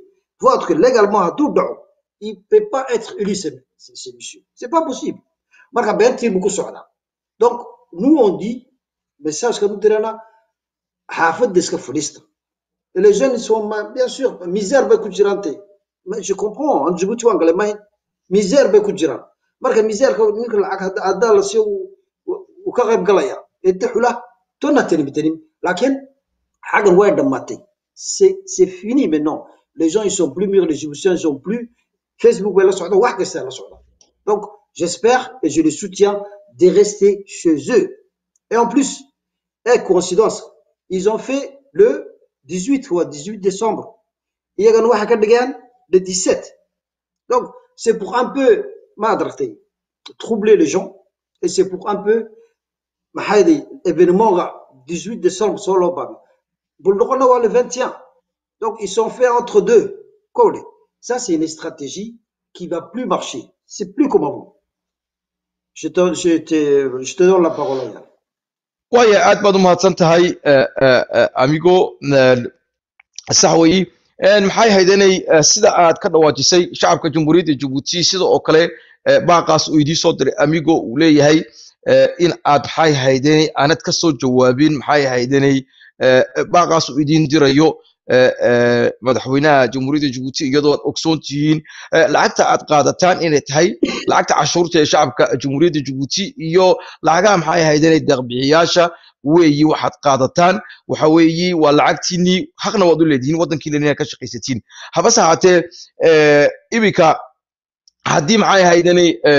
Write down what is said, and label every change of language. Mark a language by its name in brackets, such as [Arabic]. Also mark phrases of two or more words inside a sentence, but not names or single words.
[French] Faut que légalement, à tout temps, il ne peut pas être élu, ce monsieur. Ce n'est pas possible. Donc, nous, on dit, message que nous disons, Hafid de ce que et les jeunes sont, bien sûr, misère mais je comprends, en Djibouti, en Allemagne, misère marka misère [Somali] ninka lacag hada la soo u ka qayb galaya idxula tona tani lakin hagan way dhamatay [French] c'est fini maintenant les gens ils sont plus mûrs les Djiboutiens ils sont plus Facebook [Somali] wala socdo wax kasta la socdo [French] donc j'espère et je les soutiens de rester chez eux et en plus coïncidence ils ont fait le 18 ou 18 décembre il y a [Somali] waxa ka dhigan [French] le 17 donc c'est pour un peu troubler les gens et c'est pour un peu événement 18 décembre solo le 21 donc ils sont faits entre deux ça c'est une stratégie qui va plus marcher c'est plus comme avant je te donne la parole là. Ouais, [Somali] aad baad u mahadsan tahay amigo saxway maxay haydanay sida aad ka dhawaajisay shacabka jamhuuriyadda Djibouti sida oo kale baaqaas uu idii soo diray amigo uu leeyahay in aad maxay haydanay aanad ka soo jawaabin maxay haydanay baaqaas uu idin dirayo madaxweynaha jamhuuriyadda Djibouti iyadoo aad ogsoon tihiin lacagta aad qaadataan inay tahay lacagta cashuurta ee shacabka jamhuuriyadda Djibouti iyo lacagaha maxay haydanay deeq-bixiyaasha weeyi waxaad qaadataan waxa weeyi waa lacagtiini xaqna waad u leedihiin wadankiina inaad ka shaqaysatiin habase haatee ibika haddii maxay haydanay